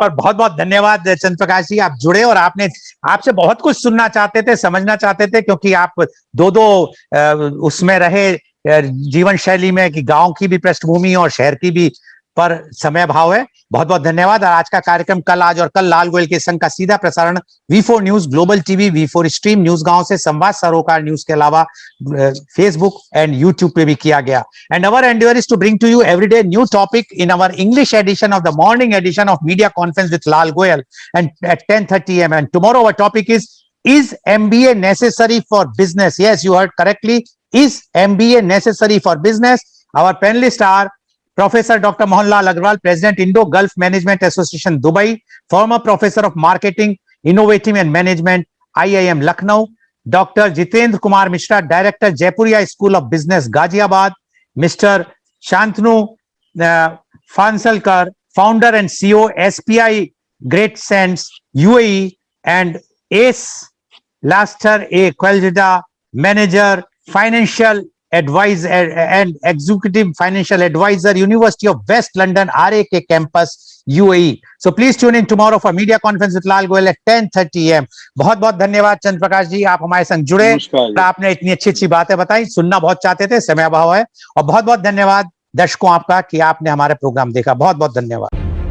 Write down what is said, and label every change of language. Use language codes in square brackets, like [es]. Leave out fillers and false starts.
[hi] पर बहुत बहुत धन्यवाद चंद्र प्रकाश जी, आप जुड़े और आपने आपसे बहुत कुछ सुनना चाहते थे, समझना चाहते थे, क्योंकि आप दो दो उसमें रहे जीवन शैली में कि गांव की भी पृष्ठभूमि और शहर की भी, पर समय अभाव है। बहुत बहुत धन्यवाद। और आज का कार्यक्रम कल, आज और कल लाल गोयल के संग का सीधा प्रसारण V4 news, global TV, V4 stream news गांव से, संवाद सरोकार न्यूज के अलावा फेसबुक एंड यूट्यूब पे भी किया गया। [en] And our endeavor is to bring to you every day new topic in our English edition of the morning edition of Media Conference with Lal Goyal and at 10:30 a.m. And tomorrow our topic is MBA necessary for business? Yes, you heard correctly. Is MBA necessary for business? Our panelists are Professor Dr. Mohanlal Agarwal, President Indo-Gulf Management Association, Dubai, former Professor of Marketing, Innovative and Management, IIM Lucknow, Dr. Jitendra Kumar Mishra, Director, Jaipuria School of Business, Ghaziabad, Mr. Shantanu Fansalkar, Founder and CEO, SPI Great Sense, UAE, and Ace Laster A. Qualjida, Manager, Financial Advisor and Executive Financial Advisor, University of West London, RAK Campus, UAE. So please tune in tomorrow for Media Conference with Lal Goyal at 10:30 a.m. [hi] बहुत बहुत धन्यवाद चंद्र प्रकाश जी, आप हमारे संग जुड़े, आपने इतनी अच्छी अच्छी बातें बताई, सुनना बहुत चाहते थे, समय अभाव है। और बहुत बहुत धन्यवाद दर्शकों आपका कि आपने हमारे प्रोग्राम देखा। बहुत बहुत धन्यवाद।